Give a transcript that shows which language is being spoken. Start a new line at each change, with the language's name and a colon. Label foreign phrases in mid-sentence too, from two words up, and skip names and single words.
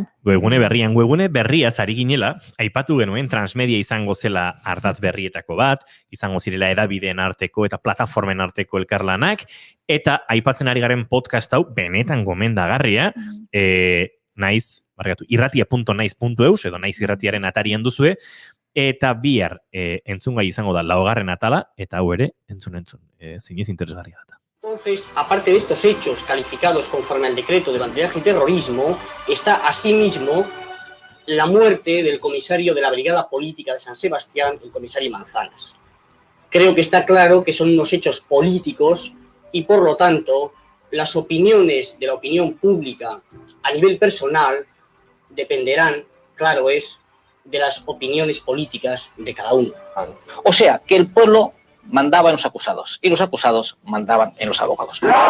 Basque: Webgune berria zari ginela, aipatu genuen transmedia izango zela ardatz berrietako bat, izango zirela edabideen arteko eta plataformen arteko elkarlanak, eta aipatzen ari garen podcast hau benetan gomendagarria, irratia.naiz.eus edo naiz irratiaren atarian duzue, eta bihar entzungai izango da 4. atala, eta hau ere entzun, zinez interesgarria data.
Spanish: Entonces, aparte de estos hechos calificados conforme al decreto de bandidaje y terrorismo, está asimismo la muerte del comisario de la Brigada Política de San Sebastián, el comisario Manzanas. Creo que está claro que son unos hechos políticos y, por lo tanto, las opiniones de la opinión pública a nivel personal dependerán, claro es, de las opiniones políticas de cada uno. O sea, que el pueblo mandaba en los acusados y los acusados mandaban en los abogados.